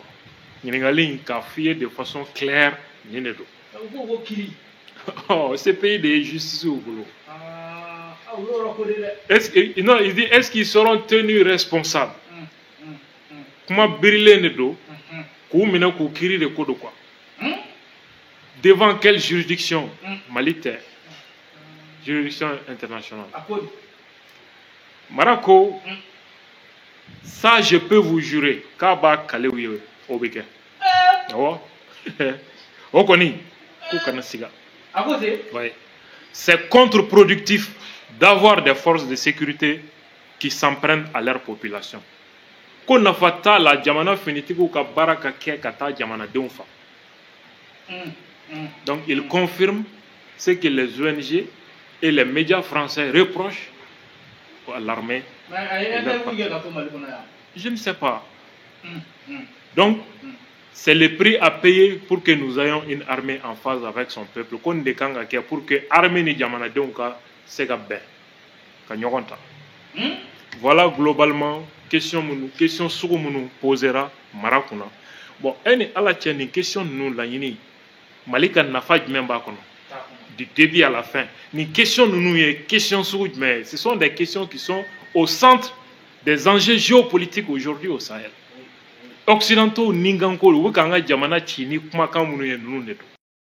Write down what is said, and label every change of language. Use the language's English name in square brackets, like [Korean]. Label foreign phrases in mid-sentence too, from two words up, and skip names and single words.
[Bambara] Ɲininkali k'a f'i ye [French] de façon claire [Bambara] nin de don. Oh, CPI de ye justice u bolo. [French] Est-ce que, non, il dit est-ce qu'ils seront tenus responsables? [Bambara] Kuma birilen de don k'u minɛ k'u kiiri de ko don quoi. [French] Devant quelle juridiction? [Bambara] Mali tɛ, [French] juridiction internationale. [Bambara] Marako, [French] ça je peux vous jurer [Bambara] k'a b'a kale u ye o bɛ kɛ. Awɔ, o kɔni k'u kana siga. [French] Ouais. C'est contre-productif d'avoir des forces de sécurité qui s'en prennent à leur population. [Bambara] Ko nafa t'a la jamana finitigiw ka baara ka kɛ ka taa jamanadenw fa. [French] Donc il confirme ce que les ONG et les médias français reprochent à l'armée. Je ne sais pas. Donc c'est le prix à payer pour que nous ayons une armée en phase avec son peuple. [Bambara] Qu'on décanga [French] pour que l'armée [Bambara] ni jamanadenw ka se ka bɛn ka ɲɔgɔn ta. [French] Voilà globalement question [Bambara] sugu minnu posera mara kunna. Bon, ni ala cɛ nin question ninnu laɲini Mali ka nafa jumɛn b'a kɔnɔ? [French] Du début à la fin. [Bambara] Ni question ninnu ye question sugu jumɛn? [French] Ce sont des questions qui sont au centre des enjeux géopolitiques aujourd'hui au Sahel. [Bambara] Occidentaux ninganko u bɛ k'an ka jamana ci ni kumakan minnu ye ninnu de don.